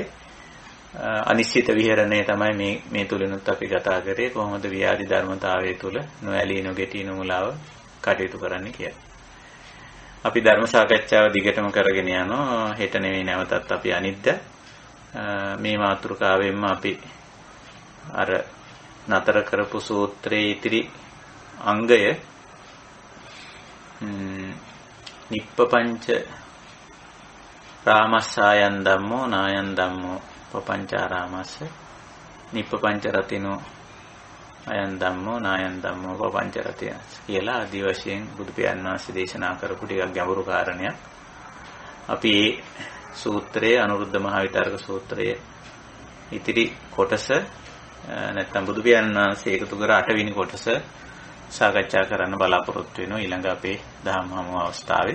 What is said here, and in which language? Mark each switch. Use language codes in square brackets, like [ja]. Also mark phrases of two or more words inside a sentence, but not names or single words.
[si] අනිශ්චිත විහරණය තමයි මේ තුලිනුත් අපි කතා කරේ කොහොමද ව්‍යාධි ධර්මතාවය තුල නොඇලී නොගැටී නොමුලාව කටයුතු කරන්න කියලා. අපි ධර්ම සාකච්ඡාව දිගටම කරගෙන යනවා. හෙට නෙවෙයි නැවතත් අපි අනිද්දා මේ මාතෘකාවෙන්ම අපි අර නතර කරපු සූත්‍රයේ ඉතිරි අංගය [pi] නිප්පපංච රාමස්සායන් ධම්මෝ නායන් ධම්මෝ පපංචාරාමස්ස නිප්පපංච රතිනෝ අයන් ධම්මෝ නායන් ධම්මෝ පපංච රතිනස් [si] කියලා ආදි වශයෙන් බුදු පියාණන් වහන්සේ දේශනා කරපු ටිකක් ගැඹුරු කාරණයක්. අපි මේ සූත්‍රයේ අනුරුද්ධ මහ විතරක සූත්‍රයේ ඉතිරි කොටස නැත්නම් බුදු පියාණන් වහන්සේ එකතු කර 8 වෙනි කොටස සාකච්ඡා කරන්න බලාපොරොත්තු වෙනවා ඊළඟ අපේ දහම් හමුව අවස්ථාවේ.